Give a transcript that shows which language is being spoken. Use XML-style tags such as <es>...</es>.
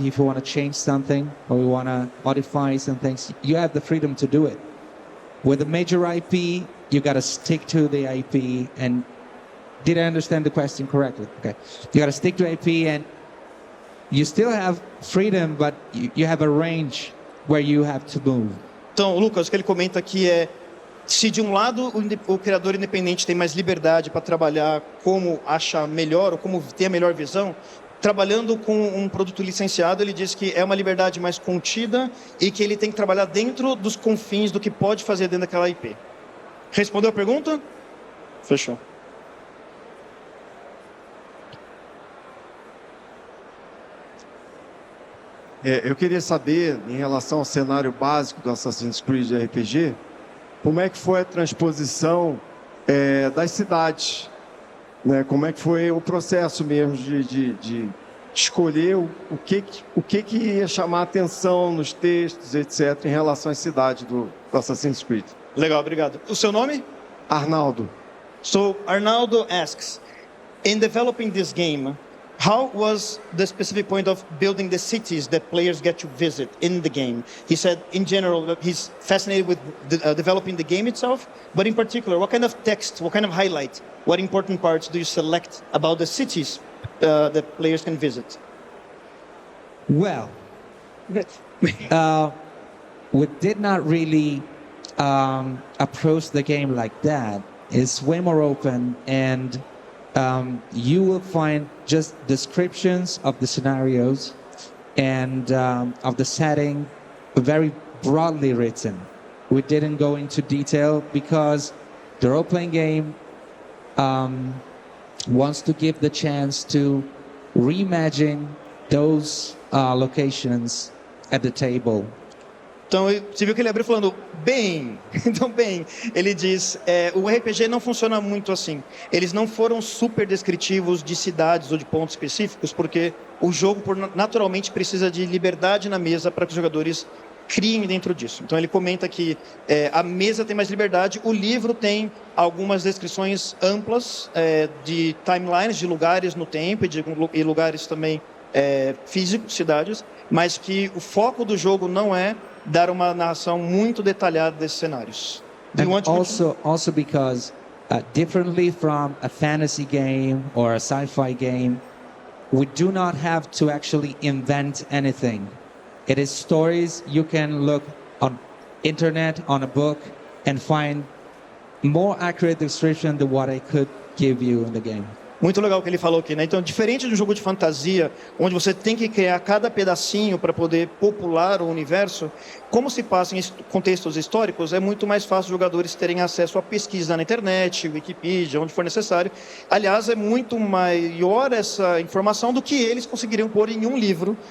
<en>If you want to change something or you want to modify some things, you have the freedom to do it. With a major IP, you got to stick to the IP. And did I understand the question correctly? Okay, you got to stick to IP, and you still have freedom, but you have a range where you have to move.</en> <pt>Então, Lucas, o que ele comenta aqui é: se de um lado o criador independente tem mais liberdade para trabalhar como acha melhor ou como ter a melhor visão, trabalhando com um produto licenciado, ele diz que é uma liberdade mais contida e que ele tem que trabalhar dentro dos confins do que pode fazer dentro daquela IP. Respondeu a pergunta? Fechou. Eu queria saber, em relação ao cenário básico do Assassin's Creed RPG, como é que foi a transposição das cidades, né? Como é que foi o processo mesmo de escolher o que ia chamar a atenção nos textos, etc., em relação às cidades do Assassin's Creed. Legal, obrigado. O seu nome? Arnaldo.</pt> <en>So Arnaldo asks, in developing this game, how was the specific point of building the cities that players get to visit in the game? He said, in general, that he's fascinated with developing the game itself, but in particular, what kind of text, what kind of highlight, what important parts do you select about the cities that players can visit? Well, we did not really approach the game like that. It's way more open, and you will find just descriptions of the scenarios and of the setting, very broadly written. We didn't go into detail because the role-playing game wants to give the chance to reimagine those locations at the table.</en> <pt>Então, você viu que ele abriu falando, bem, então bem, ele diz, o RPG não funciona muito assim. Eles não foram super descritivos de cidades ou de pontos específicos, porque o jogo naturalmente precisa de liberdade na mesa para que os jogadores criem dentro disso. Então ele comenta que a mesa tem mais liberdade, o livro tem algumas descrições amplas de timelines, de lugares no tempo e lugares também físicos, cidades, mas que o foco do jogo não é dar uma narração muito detalhada desses cenários.</pt> <en>Do you And want to also because differently from a fantasy game or a sci-fi game, we do not have to actually invent anything. It is stories you can look on internet, on a book, and find more accurate description than what I could give you in the game.</en> <pt>Muito legal o que ele falou aqui, né? Então, diferente de um jogo de fantasia, onde você tem que criar cada pedacinho para poder popular o universo, como se passa em contextos históricos, é muito mais fácil os jogadores terem acesso a pesquisa na internet, Wikipedia, onde for necessário. Aliás, é muito maior essa informação do que eles conseguiriam pôr em um livro.</pt>